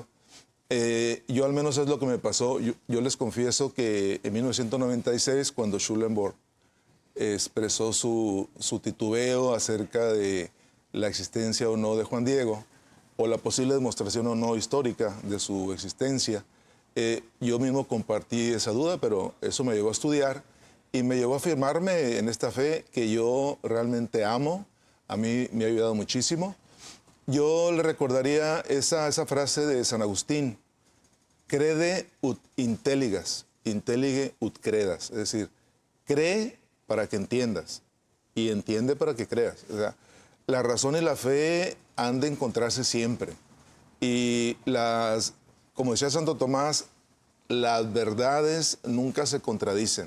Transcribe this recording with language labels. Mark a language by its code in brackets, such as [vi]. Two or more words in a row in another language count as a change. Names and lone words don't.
[es] Yo al menos es lo que me pasó. Yo les confieso que en 1996, cuando Schulenburg expresó su titubeo acerca de la existencia o no de Juan Diego, o la posible demostración o no histórica de su existencia, yo mismo compartí esa duda, pero eso me llevó a estudiar y me llevó a afirmarme en esta fe que yo realmente amo. A mí me ha ayudado muchísimo. Yo le recordaría esa frase de San Agustín: [la] crede ut intelligas, intellige ut credas. [es] Es decir, cree para que entiendas y entiende para que creas. O sea, la razón y la fe han de encontrarse siempre. Y como decía Santo Tomás, las verdades nunca se contradicen.